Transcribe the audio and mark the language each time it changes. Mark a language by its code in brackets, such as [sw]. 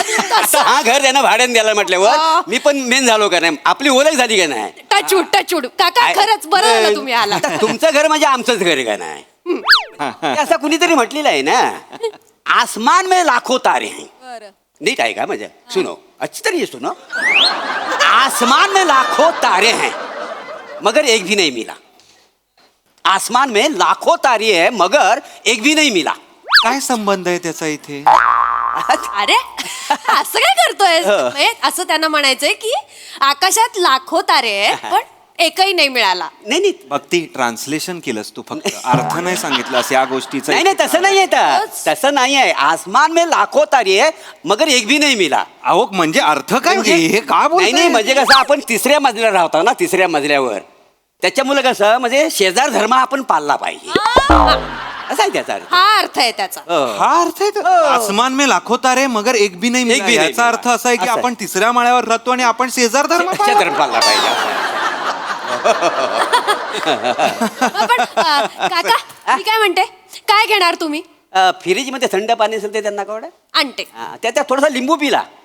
[mr] तसं. हा घर त्यांना भाड्याने द्यायला म्हटल्यावर मी पण मेन झालो का नाही? आपली ओळख झाली का नाही? टचूड काका खरंच बरं झालं तुम्ही आला. आता तुमचं घर म्हणजे आमचंच घर आहे का नाही? ते असं कुणीतरी म्हटलेलं आहे ना, [hi] आसमान में लाखो तारे हैं. [mr] नीट आहे का म्हणजे? [hi] सुनो अच्छी तरीके से सुनो. आसमान में लाखों तारे हैं मगर एक भी नहीं मिला. आसमान में लाखों तारे हैं मगर एक भी नहीं मिला. [mr] काय संबंध आहे त्याचा इथे? अरे असं काय करतोय? असं त्यांना म्हणायचंय की आकाशात लाखो तारे आहे पण एकही नाही मिळाला. नाही नाही भक्ती ट्रान्सलेशन केलंस तू, फक्त अर्थ नाही सांगितलास या गोष्टीचा. नाही नाही तसं नाही आहे. तसं नाही आहे. [hi] आसमान में लाखों तारे है मगर एक भी नाही मिला. [mr] अहो म्हणजे अर्थ काय हे का नाही नाही म्हणजे कसं आपण तिसऱ्या मजल्यावर राहतो ना, तिसऱ्या मजल्यावर, त्याच्यामुळे कसं म्हणजे शेजार धर्म आपण पाळला पाहिजे असं आहे त्याचा अर्थ. हा अर्थ आहे त्याचा. हा अर्थ आहे तो? [hi] आसमान में लाखो तारे मगर एक भी नाही मिला. [mr] भी नाही याचा अर्थ असा आहे की असं आहे. आपण तिसऱ्या माळ्यावर राहतो आणि आपण शेजार धर्म शेजार धर्म पाळला पाहिजे. पण काका मी काय म्हणते, काय घेणार तुम्ही? फ्रीज मध्ये थंड पाणी असेल ते त्यांना कवडा आणते. त्यात थोडासा लिंबू पिला.